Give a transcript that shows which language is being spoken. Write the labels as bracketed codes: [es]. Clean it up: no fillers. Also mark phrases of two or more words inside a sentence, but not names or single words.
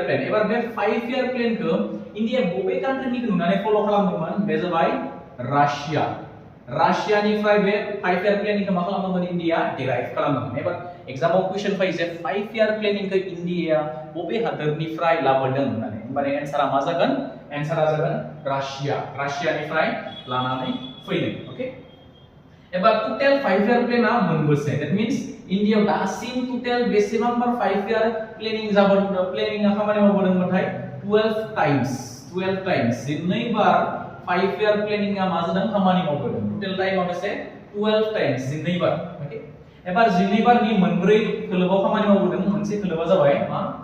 [brx] प्लेन एबार बे [en] 5 year plan [brx] इन्डिया बबे कान्ट्रिनिखौ नुनानै फलो खालामदोंमोन बे जाबाय रासियानिफ्राय बे [en] 5 year planning [brx] मा खालामदोंमोन इन्डिया डिराइभ खालामदोंमोन एबार एग्जामाव क्वेश्चन फैयो जे [en] 5 year planning [brx] इन्डिया बबे हादोरनिफ्राय लाबोदों होननानै होमबाने आन्सारा मा जागोन रासियानिफ्राय लानानै फैदों ओके एबार [en] total 5 year plan [brx] मोनबोसे [en] that means [brx] इंडिया दासिम टोटल बेसेबांबार [en] 5 year planning [brx] जाबोन प्लेनिंगा खामानि मावबोदोंमोनथाय [en] 12 times [brx] जिनै बार [en] 5 year planning [brx] मा जादों खामानि मावबोदों [en] total time [brx] बेसे [en] 12 times [brx] जिनै बार ओके एबार जिनै बारनि मोनब्रै खोलोबाव खामानि मावबोदों मोनसे खोलोबा जाबाय मा